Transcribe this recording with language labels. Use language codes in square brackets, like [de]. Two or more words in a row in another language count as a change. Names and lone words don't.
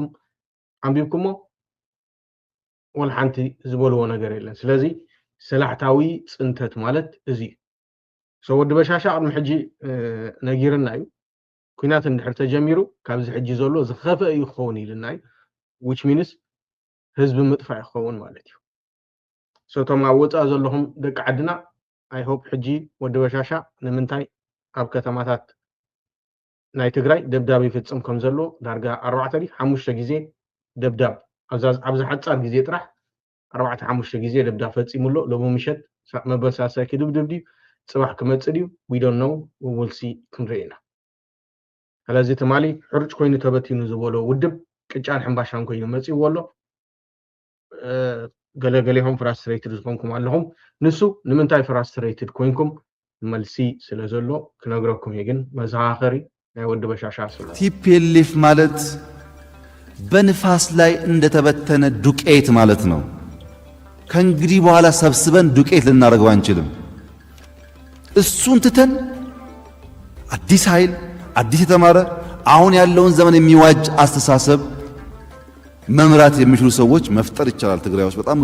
[ti] ኣንቢብኩሞ ወላ ሓንቲ ዝበልዎ ነገር የለን ስለዚ ሰላሕታዊ ፅንተት ማለት እዚ ወዲ በሻሻ ቅድሚ ሕጂ ነጊርና እዩ ኩናት እንድሕር ተጀሚሩ ካብዚ ሕጂ ዘሎ ዝኸፍአ እዩ ክኸውን ኢልና እዩ [en] which means [ti] ህዝቢ ምጥፋእ ይኸውን ማለት እዩ ቶም ኣብ ወፃእ ዘለኹም ደቂ ዓድና [en] I hope [ti] ሕጂ ወዲ በሻሻ ንምንታይ ኣብ ከተማታት ናይ ትግራይ ደብዳብ ይፍጽም ከም ዘሎ ዳርጋ 4-5 ግዜ ደብዳብ ኣብዚ ሓጻር ግዜ ጥራሕ 4-5 ግዜ ደብዳብ ፈጺሙሎ ሎሚ ምሸት መበሳሳይ ክድብድብ ድዩ ጽባሕ ክመጽእ ድዩ [en] we don't know we will see [ti] ክንርኢና ስለዚ ትማሊ ሕርጭ ኮይኑ ተበቲኑ ዝበሎ ውድብ ቅጫን ሕምባሻን ኮይኑ መጽእዎ ኣሎ ገለገሊሆም ፍራስትሬትድ ዝኾንኩም ኣለኹም ንሱ ንምንታይ ፍራስትሬትድ ኮይንኩም መልሲ ስለ ዘሎ ክነግረኩም ግን መዘኻኸሪ ናይ ወዲ በሻሻ ስለ [am] ቲፒኤልኤፍ ማለት በንፋስ ላይ እንደተበተነ ዱቄት ማለት ነው። ከእንግዲህ በኋላ ሰብስበን ዱቄት ልናደርገው አንችልም። እሱን ትተን አዲስ ኃይል አዲስ የተማረ አሁን ያለውን ዘመን የሚዋጅ አስተሳሰብ መምራት የሚችሉ ሰዎች መፍጠር ይቻላል። ትግራይ ውስጥ በጣም